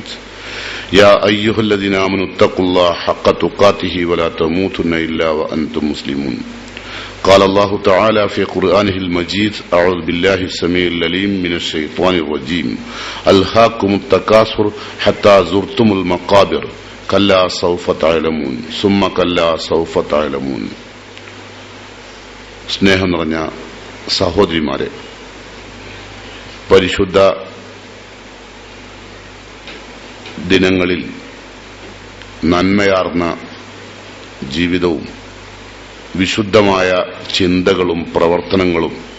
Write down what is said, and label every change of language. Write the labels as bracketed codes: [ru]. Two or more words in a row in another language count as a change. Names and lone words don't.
[ar] يا أيها الذين آمنوا اتقوا الله حق تقاته ولا تموتن إلا وأنتم مسلمون. قال الله تعالى في قرآنه المجيد: أعوذ بالله السميع العليم من الشيطان الرجيم. ألهاكم التكاثر حتى زرتم المقابر كلا سوف تعلمون ثم كلا سوف تعلمون. [ml] സ്നേഹം നിറഞ്ഞ സഹോദരിമാരെ, പരിശുദ്ധ ദിനങ്ങളിൽ നന്മയാർന്ന ജീവിതവും വിശുദ്ധമായ ചിന്തകളും പ്രവർത്തനങ്ങളും